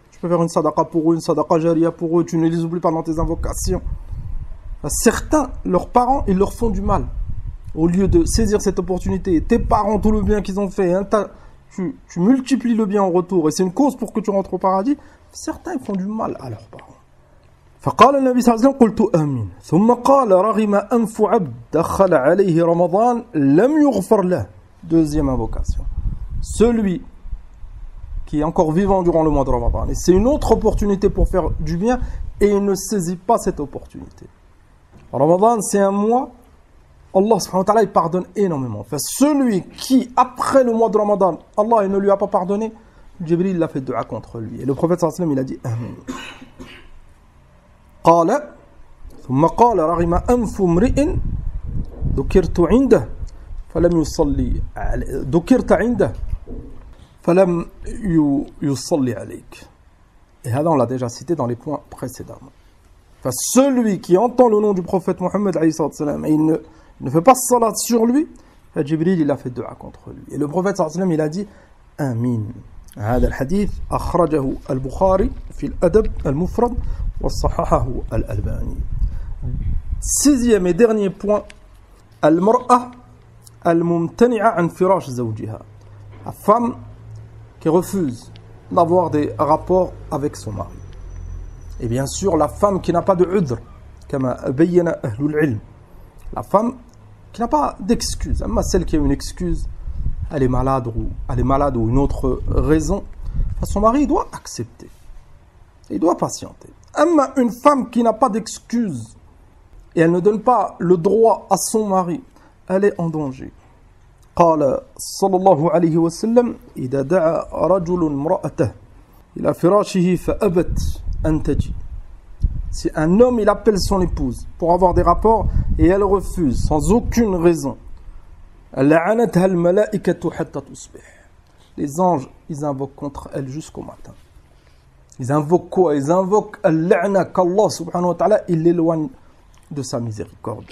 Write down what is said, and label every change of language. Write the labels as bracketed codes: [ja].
[fr] Tu peux faire une sadaqa pour eux, une sadaqa jariya pour eux, tu ne les oublies pas dans tes invocations. Certains, leurs parents, ils leur font du mal. Au lieu de saisir cette opportunité, tes parents, tout le bien qu'ils ont fait, tu multiplies le bien en retour, et c'est une cause pour que tu rentres au paradis. Certains, ils font du mal à leurs parents. [ar] فقال النبي صلى الله عليه وسلم قلت آمين ثم قال رغم أنف عبد دخل عليه رمضان لم يغفر له. [fr] Deuxième invocation. Celui qui est encore vivant durant le mois de Ramadan, et c'est une autre opportunité pour faire du bien, et il ne saisit pas cette opportunité. Ramadan, c'est un mois, Allah subhanahu wa ta'ala, il pardonne énormément. Enfin, celui qui, après le mois de Ramadan, Allah il ne lui a pas pardonné, Jibril l'a fait dua contre lui. Et le prophète sallallahu alayhi wa sallam, il a dit Amen. [ar] قال ثم قال رغم أنف امرئ ذكرت عنده فلم يصلي ذكرت عنده فلم يصلي عليك. [fr] Et là on l'a déjà cité dans les points précédemment. Enfin, celui qui entend le nom du prophète Mohammed et il ne fait pas salat sur lui, Jibril il a fait dua contre lui. Et le prophète sallallahu alayhi wa sallam, il a dit Amin. [ar] هذا الحديث أخرجه البخاري في الأدب المفرد وصححه الألباني. [fr] Sixième et dernier point, [ar] المرأة الممتنعة عن فراش زوجها. [fr] La femme qui refuse d'avoir des rapports avec son mari. Et bien sûr, la femme qui n'a pas de udr, [ar] كما بين أهل العلم. [fr] La femme qui n'a pas d'excuse, mais celle qui a une excuse, elle est malade ou une autre raison, son mari doit accepter. Il doit patienter. Une femme qui n'a pas d'excuse et elle ne donne pas le droit à son mari, elle est en danger. [ar] قال صلى الله عليه وسلم إذا دعا رجل امرأته إلى فراشه فأبت أن تجي. [fr] Si un homme il appelle son épouse pour avoir des rapports et elle refuse sans aucune raison, [ar] لعنتها الملائكة حتى تصبح. [fr] Les anges, ils invoquent contre elle jusqu'au matin. Ils invoquent quoi? Ils invoquent al-la'na qu'Allah subhanahu wa ta'ala, il l'éloigne de sa miséricorde.